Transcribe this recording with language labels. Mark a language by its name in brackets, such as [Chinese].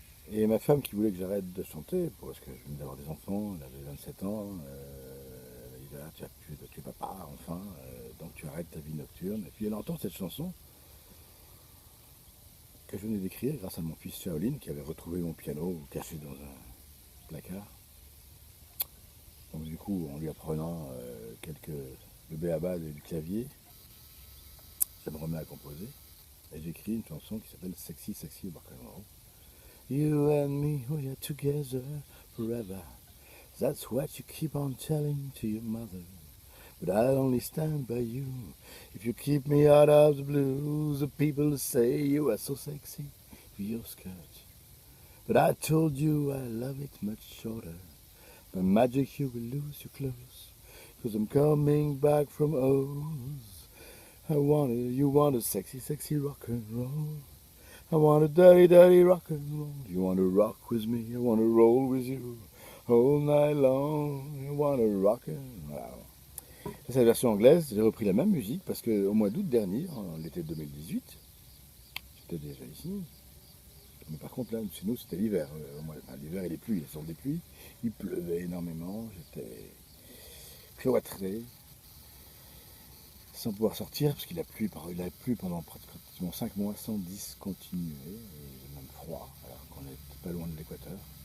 [French] Et ma femme qui voulait que j'arrête de chanter, parce que je venais d'avoir des enfants, elle avait 27 ans, elle dit ah, tu es papa enfin, donc tu arrêtes ta vie nocturne. Et puis elle entend cette chanson que je venais d'écrire grâce à mon fils Shaolin qui avait retrouvé mon piano caché dans un placard. Donc du coup, en lui apprenant le b.a.-ba du clavier, ça me remet à composer. Et j'écris une chanson qui s'appelle Sexy Sexy Rock'n'Roll. [English] You and me, we are together forever. That's what you keep on telling to your mother. But I'll only stand by you if you keep me out of the blues. The people say you are so sexy with your skirt. But I told you I love it much shorter. By magic you will lose your clothes, 'cause I'm coming back from Oz. You want a sexy, sexy rock and roll. I want a dirty, dirty rock and roll. You want to rock with me, I want to roll with you all night long. You want to rock and roll. [French] C'est la version anglaise, j'ai repris la même musique parce qu'au mois d'août dernier, en l'été 2018, j'étais déjà ici. Mais par contre, là, chez nous, c'était l'hiver. L'hiver et les pluies, ce sont des pluies. Il pleuvait énormément, j'étais cloîtré, sans pouvoir sortir, parce qu'il a plu pendant pratiquement 5 mois sans discontinuer, et même froid, alors qu'on n'est pas loin de l'équateur.